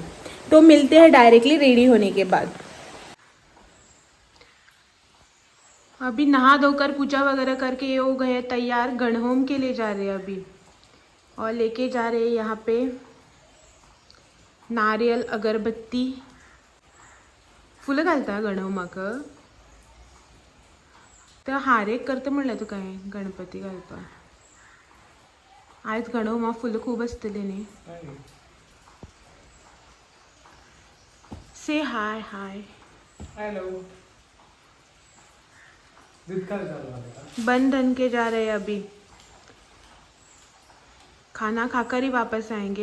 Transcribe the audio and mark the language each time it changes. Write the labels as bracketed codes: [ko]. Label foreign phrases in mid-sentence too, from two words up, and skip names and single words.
[hi] तो मिलते हैं डायरेक्टली रेडी होने के बाद. अभी नहा धोकर पूजा वगैरह करके ये हो गए तैयार. गणहोम के लिए जा रहे हैं अभी. और लेके जा रहे हैं यहाँ पे नारियल अगरबत्ती. [kok] फुलं घालता गणव म्हाक. तर हारेक करता म्हणल्यार तुका हांवें गणपती घालपा. आयज गणव म्हाका फुलं खूब आसतली न्ही. [en] say hi hi. हेलो. [hi] बन धन के जा रहे हैं अभी. खाना खाकर ही वापस आएंगे.